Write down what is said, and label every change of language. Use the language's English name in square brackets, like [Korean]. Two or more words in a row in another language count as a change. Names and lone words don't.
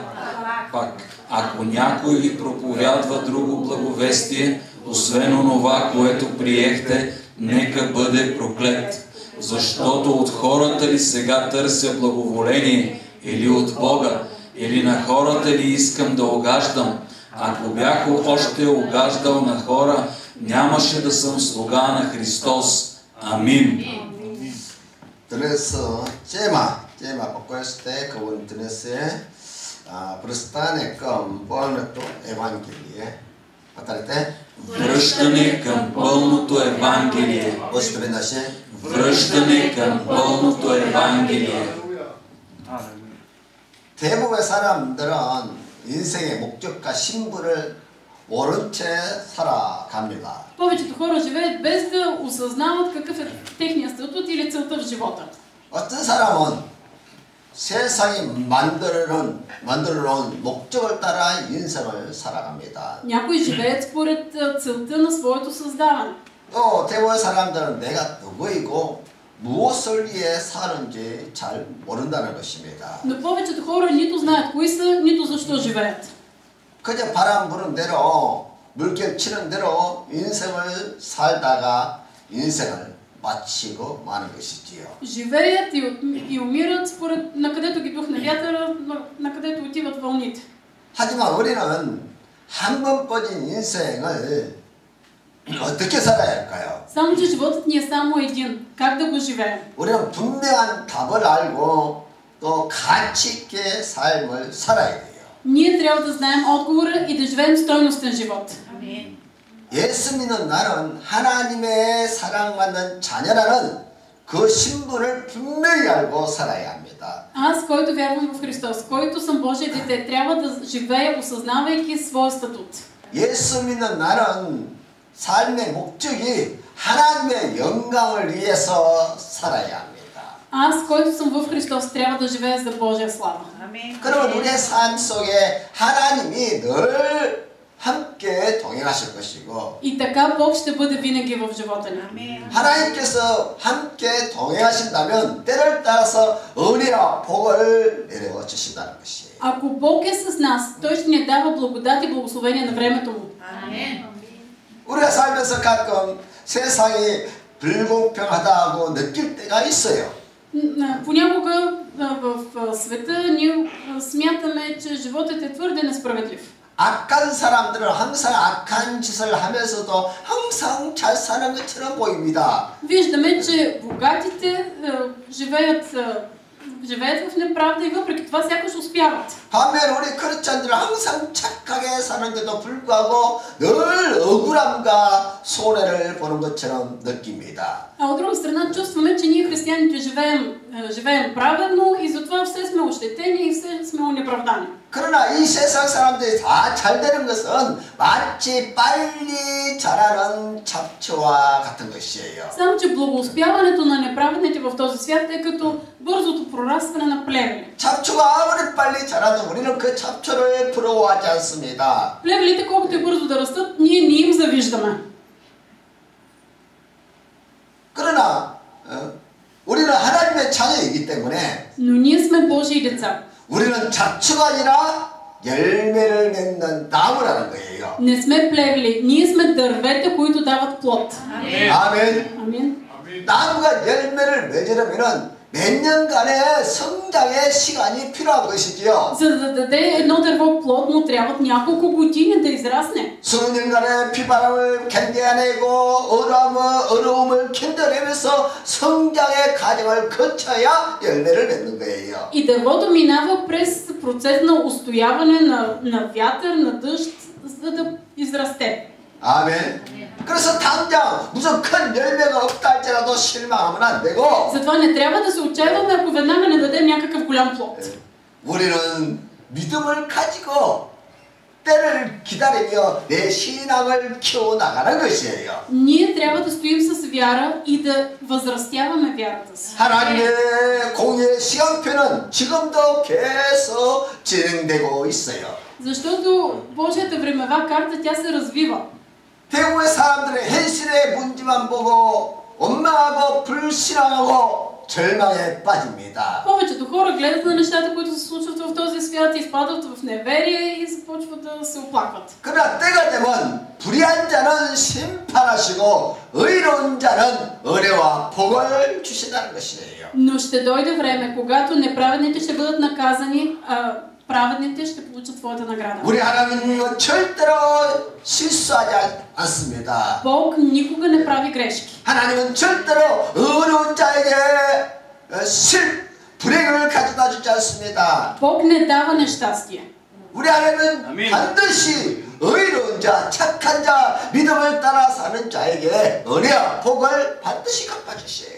[Bulgarian] Пак, ако някой ви проповядва друго благовестие, освен онова, което приехте, нека бъде проклет. Защото от хората ли сега търся благоволение, или от Бога, или на хората ли искам да угаждам? Ако бях още угаждал на хора, нямаше да съм слуга на Христос. Амин. [Korean] 그래서 제마 바꿨을 때 그분 드레스에 [Bulgarian] пръстане към пълното Евангелие. Повторете. Връщане към пълното Евангелие. Още веднъж. Връщане към пълното Евангелие. [Korean] 대부분의 사람들은 인생의 목적과 신분을 모른 채 살아갑니다. [Bulgarian] Повечето хора живеят без да осъзнават какъв е техният статут или целта в живота. [Korean] 어떤 사람은 세상이 만들어놓은 목적을 따라 인생을 살아갑니다. [Bulgarian] Някои живеят според целта на своето създаване. [Korean] 또 대부분의 사람들은 내가 누구이고 무엇을 위해 사는지 잘 모른다는 것입니다. [Bulgarian] Но повечето хора нито знаят кои са, нито защо живеят. [Korean] 그저 바람 부는 대로 물결 치는 대로 인생을 살다가 인생을 마치고 마는 것이지요. [Bulgarian] Живеят и умират според на където ги духне вятъра, на където отиват вълните. [Korean] 하지만 우리는 한 번 꺼진 인생을 어떻게 살아야 할까요? [Bulgarian] Само че животът ни е само един. Как да го живеем? [Korean] 우리는 분명한 답을 알고 또 가치 있게 삶을 살아야 돼요. [Bulgarian] Ние трябва да знаем отговора и да живеем стойностен живот. [Korean] 아멘. 예수 믿는 나는 하나님의 사랑받는 자녀라는 그 신분을 분명히 알고 살아야 합니다. [Bulgarian] Аз, който вярвам в Христос, който съм Божие дете, трябва да живея, осъзнавайки своя статут. [Korean] 예수 믿는 나는 삶의 목적이 하나님의 영광을 위해서 살아야 합니다. [Bulgarian] Аз, който съм в Христос, трябва да живея за Божия слава. [Korean] 아멘. 그러면 우리의 삶 속에 하나님이 늘 함께 동행하실 것이고 [Bulgarian] И така Бог ще бъде винаги в живота ни. [Korean] 아멘. 하나님께서 함께 동행하신다면 때를 따라서 은혜와 복을 내려 주신다는 것이에요. [Bulgarian] Ако Бог е с нас, Той ще ни дава благодат и благословение на времето му. [Korean] 아멘. 우리가 살면서 가끔 세상이 불공평하다고 느낄 때가 있어요. [Bulgarian] Понякога в света ние смятаме, че животът е твърде несправедлив. [Korean] 악한 사람들은 항상 악한 짓을 하면서도 항상 잘 사는 것처럼 보입니다. [Bulgarian] Виждаме, че богатите живеят в неправда и въпреки това сякаш успяват. [Korean] 반면 우리 크리스천들은 항상 착하게 사는데도 불구하고 늘 억울함과 손해를 보는 것처럼 느낍니다. [Bulgarian] А от друга страна чувстваме, че ние християните живеем праведно и затова все сме ощетени и все сме онеправдани. [Korean] 그러나 이 세상 사람들이 다 잘 되는 것은 마치 빨리 자라는 잡초와 같은 것이에요. [Bulgarian] Само че благоуспяването на неправедните в този свят е като бързото прорастване на плевели. [Korean] 잡초가 아무리 빨리 자라도 우리는 그 잡초를 부러워하지 않습니다. [Bulgarian] Плевелите колкото е бързо да растат, ние не им завиждаме. [Korean] 그러나 우리는 하나님의 자녀이기 때문에 [Bulgarian] Но ние сме Божии деца. [Korean] 우리는 잡초가 아니라 열매를 맺는 나무라는 거예요. [Bulgarian] Не сме плевели, ние сме дървета, които дават плод. [Korean] 아멘. 아멘. [Bulgarian] Амин. [Korean] 나무가 열매를 맺으려면은 몇 년간의 성장의 시간이 필요한 것이지요. [Bulgarian] За да даде едно дърво плод, му трябват няколко години да израсне. [Korean] 수년간의 비바람을 견뎌내고 어려움을 견뎌내면서 성장의 과정을 거쳐야 열매를 맺는 거예요. [Bulgarian] И дървото минава през процес на устояване на вятър, на дъжд, за да израсте. [Korean] 아멘. 그래서 당장 무슨 큰 열매가 없다 할지라도 실망하면 안 되고 [Bulgarian] Затова не трябва да се отчаиваме, ако веднага не дадем някакъв голям плод. [Korean] 우리는 믿음을 가지고 때를 기다리며 내 신앙을 키워나가는 것이에요. [Bulgarian] Ние трябва да стоим с вяра и да възрастяваме вярата си. [Korean] 하나님의 공의 시간표는 지금도 계속 진행되고 있어요. [Bulgarian] Защото Божията времева карта, тя се развива. [Korean] 대부분의 사람들의 현실의 문제만 보고 원망하고 불신앙하고 절망에 빠집니다. [Bulgarian] Повечето хора гледат на нещата, които се случват в този свят, изпадат в неверие и започват да се оплакват. [Korean] 그러나 때가 되면 불의한 자는 심판하시고 의로운 자는 은혜와 복을 주신다는 것이에요. [Bulgarian] Но ще дойде време, когато неправедните ще бъдат наказани, а праведните ще получат своята награда. [Korean] 우리 하나님은 절대로 실수하지 않습니다. [Bulgarian] Бог никога не прави грешки. [Korean] 하나님은 절대로 의로운 자에게 불행을 가져다 주지 않습니다. [Bulgarian] Бог не дава нещастие. [Korean] 우리 하나님은 반드시 의로운 자, 착한 자, 믿음을 따라 사는 자에게 은혜와 복을 반드시 갚아주세요.